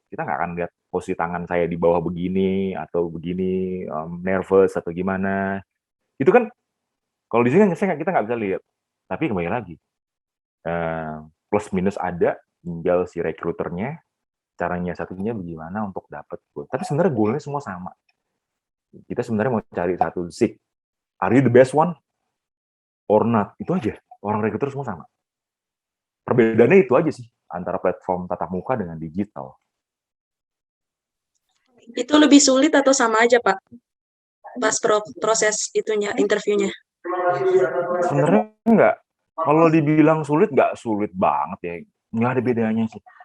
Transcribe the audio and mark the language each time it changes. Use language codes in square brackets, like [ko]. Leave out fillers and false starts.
[id] Kita nggak akan lihat posisi tangan saya di bawah begini atau begini, nervous atau gimana. Itu kan kalau di sini kan kita nggak bisa lihat. Tapi kembali lagi, plus minus ada, tinggal si recruiternya caranya satunya bagaimana untuk dapat goal. Tapi sebenarnya goalnya semua sama. Kita sebenarnya mau cari satu seek. [en] Are you the best one or not? [id] Itu aja. Orang recruiter semua sama. Perbedaannya itu aja sih antara platform tatap muka dengan digital. Itu lebih sulit atau sama aja Pak? Pas proses itunya, interviewnya. Sebenarnya enggak. Kalau dibilang sulit, nggak sulit banget ya. Nggak ada bedanya sih.